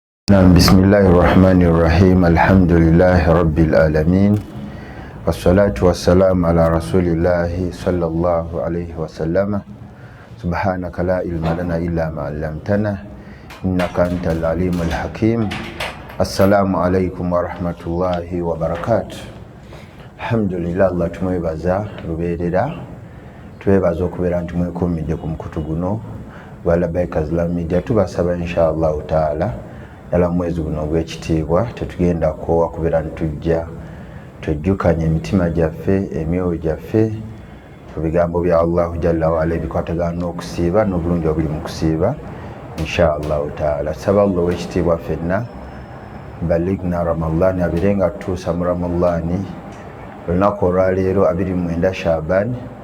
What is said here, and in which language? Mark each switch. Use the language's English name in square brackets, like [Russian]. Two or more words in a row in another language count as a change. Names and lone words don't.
[Arabic] بسم الله الرحمن الرحيم الحمد لله رب العالمين والصلاة والسلام على رسول الله صلى الله عليه وسلم سبحانك لا علم لنا إلا ما علمتنا إنك أنت العليم الحكيم السلام عليكم ورحمة الله وبركاته الحمد لله الله [Ganda] tumwebaza lubeerera twebaza okubeera nti mwekumidde ku mukutu guno gwa Labbaika Islamic Media tubasaba [Arabic] إن شاء الله تعالى [Ganda] yala mwezi guno gw'ekitiibwa tetugenda koowa kubeera ntujja tujjukanye emitima gyaffe emyoyo gyaffe ku bigambo bya [Arabic] الله جل وعلا [Ganda] ebikwatagana n'okusiiba n'obulungi obuli mu kusiiba [Arabic] إن شاء الله تعالى [Ganda] saba Allah w'ekitiibwa ffenna baligna Ramadhan abirenga tutuusa mu Ramadhan olunaku olwaleero 29 Shaaban